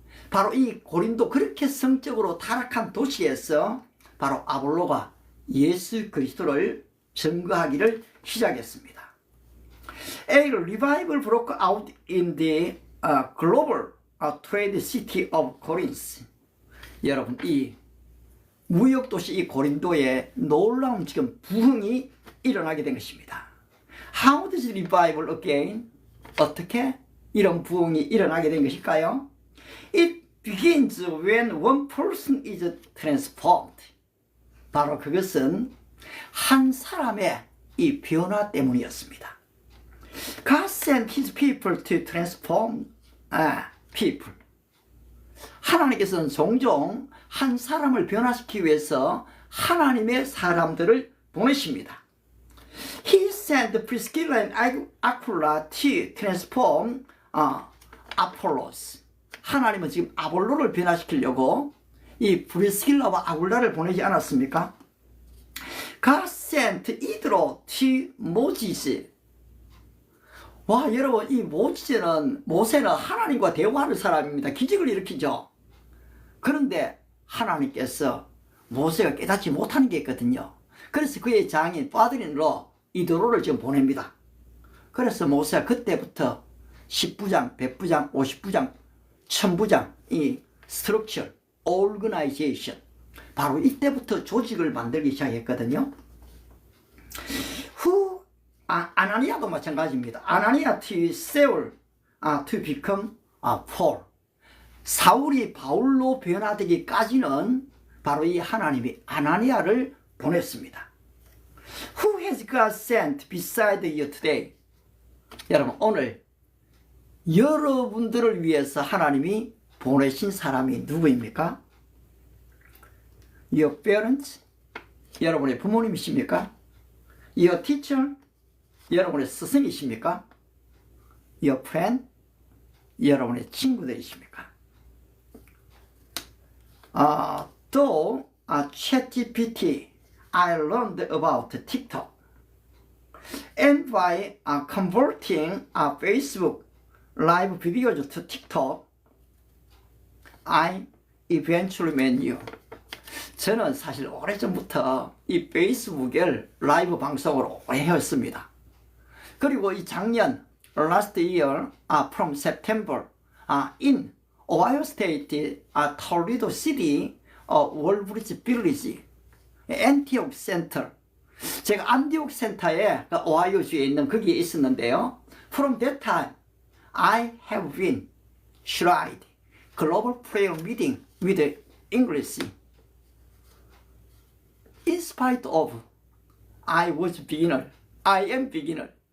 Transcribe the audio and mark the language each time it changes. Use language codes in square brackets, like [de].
[ko] 바로 이 고린도 그렇게 성적으로 타락한 도시에서 바로 아볼로가 예수 그리스도를 증거하기를 시작했습니다. [en] A revival broke out in the global trade city of Corinth. [ko] 여러분 이 무역도시 이 고린도에 놀라운 지금 부흥이 일어나게 된 것입니다. [en] How does revival again? [ko] 어떻게 이런 부흥이 일어나게 된 것일까요? [en] It begins when one person is transformed. [ko] 바로 그것은 한 사람의 이 변화 때문이었습니다. [en] God sent his people to transform people. [ko] 하나님께서는 종종 한 사람을 변화시키기 위해서 하나님의 사람들을 보내십니다. [en] He sent Priscilla and Aquila to transform Apollos. [ko] 하나님은 지금 아볼로를 변화시키려고 이 브리스길라와 아굴라를 보내지 않았습니까? [en] God sent 이드로 to Moses. [ko] 와, 여러분 이 모세는 하나님과 대화하는 사람입니다. 기적을 일으키죠. 그런데 하나님께서 모세가 깨닫지 못하는 게 있거든요. 그래서 그의 장인 파드린으로 이드로를 지금 보냅니다. 그래서 모세가 그때부터 10부장, 100부장, 50부장, 1000부장 이 스트럭처, 오르거나이제이션, 바로 이때부터 조직을 만들기 시작했거든요. 아나니아도 마찬가지입니다. [en] 아나니아 to Saul to become Paul. [ko] 사울이 바울로 변화되기까지는 바로 이 하나님이 아나니아를 보냈습니다. [en] Who has God sent beside you today? [ko] 여러분 오늘 여러분들을 위해서 하나님이 보내신 사람이 누구입니까? [en] Your parents? [ko] 여러분의 부모님이십니까? [en] Your teacher? [ko] 여러분의 스승이십니까? [en] Your friend? [ko] 여러분의 친구들이십니까? [en] 또 ChatGPT I learned about TikTok, and by converting Facebook live videos to TikTok, I eventually met you. [ko] 저는 사실 오래전부터 이 페이스북을 라이브 방송으로 오래 해왔습니다. 그리고 이 작년 [en] last year from September in Ohio State Toledo City [ko] 월브리지 빌리지 안티옥 센터, 제가 안티옥 센터에 오하이오주에 있는 거기에 있었는데요. [en] From that time I have been tried global prayer meeting with English. In spite of I was beginner, I am beginner.